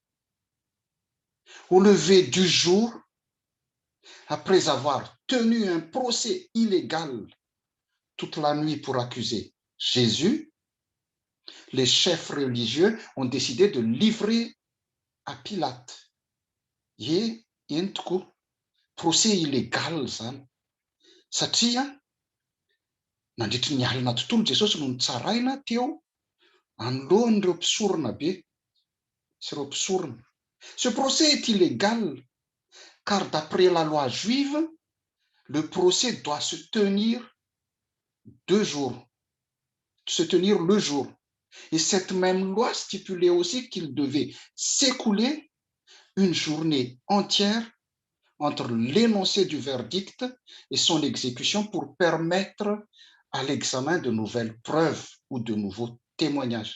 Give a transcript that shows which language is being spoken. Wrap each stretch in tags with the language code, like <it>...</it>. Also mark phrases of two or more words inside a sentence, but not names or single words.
<fr>Au lever du jour, après avoir tenu un procès illégal toute la nuit pour accuser Jésus, les chefs religieux ont décidé de livrer à Pilate.</fr> <mg>Ye entoko</mg> <fr>procès illégal</fr> <mg>zany satria nandritry ny alina tontolo Jesosy no nitsaraina teo anoloan'ireo mpisorona be sy ireo mpisorona.</mg> <fr>Ce procès est illégal car d'après la loi juive, le procès doit se tenir le jour. Et cette même loi stipulait aussi qu'il devait s'écouler une journée entière entre l'énoncé du verdict et son exécution pour permettre à l'examen de nouvelles preuves ou de nouveaux témoignages.</fr>